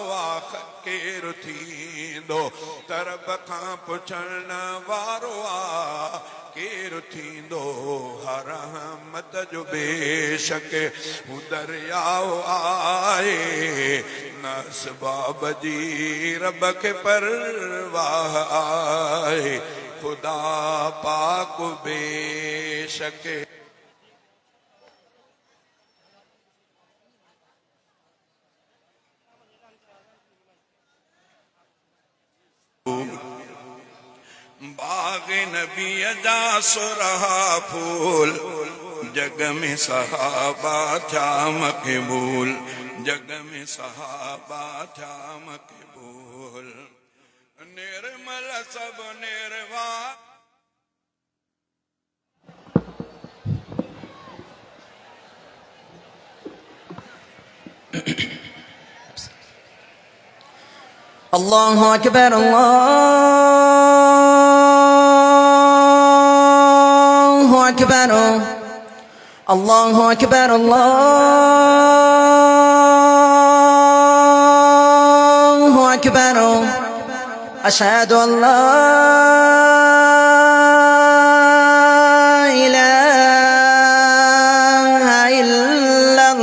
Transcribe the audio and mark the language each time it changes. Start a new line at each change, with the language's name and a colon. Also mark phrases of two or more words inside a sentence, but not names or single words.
Sindhi: आहे केरु थींदो तरब खां पुछण वारो आहे केरु थींदो हर रहमत जो बेशक हू दरियाओ आहे न असबाब जी रब खे परवाह आहे खुदा पाक बेशक बाग नबी जा सुरहा फूल जग में सहाबा था मक़बूल जग में सहाबा था मक़बूल निर्मल सब निर्वा
Arabic: الله أكبر الله أكبر الله أكبر الله أكبر أشهد أن لا إله إلا